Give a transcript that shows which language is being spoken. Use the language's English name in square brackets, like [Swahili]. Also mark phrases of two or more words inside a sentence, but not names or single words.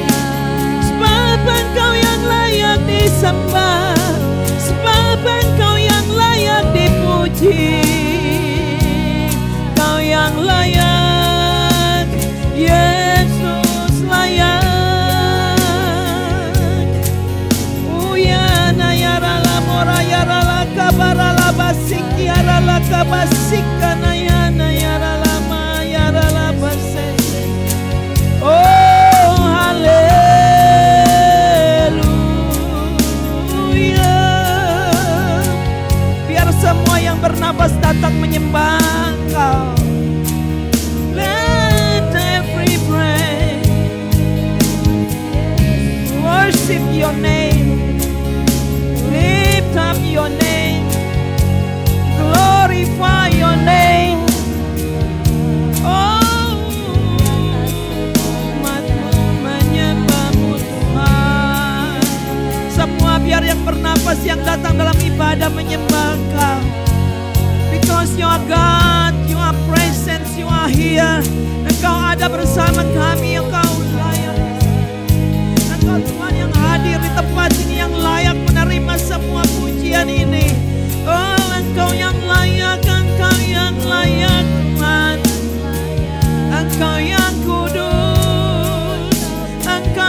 [Indonesian] Sebab Engkau yang layak disembah, sebab Engkau yang layak dipuji. Kau yang layak, Yesus layak. Uyana yarala mora yarala kabarala basiki yarala kabasika nayana yarala ma yarala base. Oh haleluya. Biar semua yang bernapas datang menyembah Engkau. [English] Let every breath worship your name. Lift up your name. Glorify your name. [Indonesian] Oh, umat-Mu menyembah-Mu Tuhan. Semua biar yang bernapas yang datang dalam ibadah menyembah Engkau. [English] Because you are God, you are present, you are here. [Indonesian] Engkau ada bersama kami, Engkau layak. Engkau Tuhan yang hadir di tempat ini, yang layak menerima semua pujian ini. Oh, Engkau yang layak, Engkau yang layak Tuhan. Engkau yang kudus,